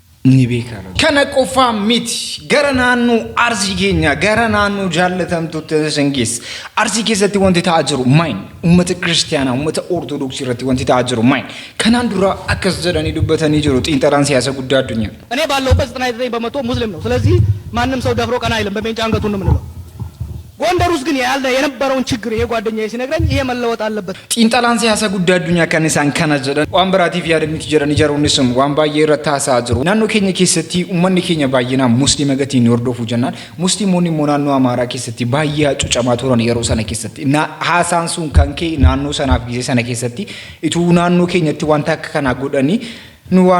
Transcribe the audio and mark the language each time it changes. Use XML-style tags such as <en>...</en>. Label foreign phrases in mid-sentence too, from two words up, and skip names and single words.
<om>Kana qofa miti gara naannoo arsii keenya gara naannoo jaallatamtuutti sangees arsii keessatti wanti ta'aa jiru maal ummata kiristaanaa ummata ortodoksii irratti wanti ta'aa jiru maal kanaan dura akkas jedhanii dubbatanii jiru xiinxalaan siyaasa guddaa addunyaa</om> <am>እኔ ባለውበት 99 በመቶ ሙስሊም ነው ስለዚህ ማንንም ሰው ደፍሮ ቀና አይልም በሜንጫ አንገቱን ነው የምንለው ጎንደር ውስጥ ግን ያለ የነበረውን ችግር ይሄ ጓደኛዬ ሲነግረኝ ይሄ መለወጥ አለበት</am> <om>xiinxalaan siyaasa guddaa addunyaa kan isaan kana jedhan waan biraatiif yaadaniiti jedhanii jaroonnisum waan baay'ee irratti haasaa jiru naannoo keenya keessatti ummanni keenya baay'inaan musliima gatiin hordofuu jennaan musliimoonni immoo naannoo amaaraa keessatti baay'ee hacuucamaa turan yeroo sana keessatti haasaan sun kan kee naannoo sanaaf gisee sana keessatti ituu naannoo keenyatti wanta akka kanaa godhanii nu waan</om>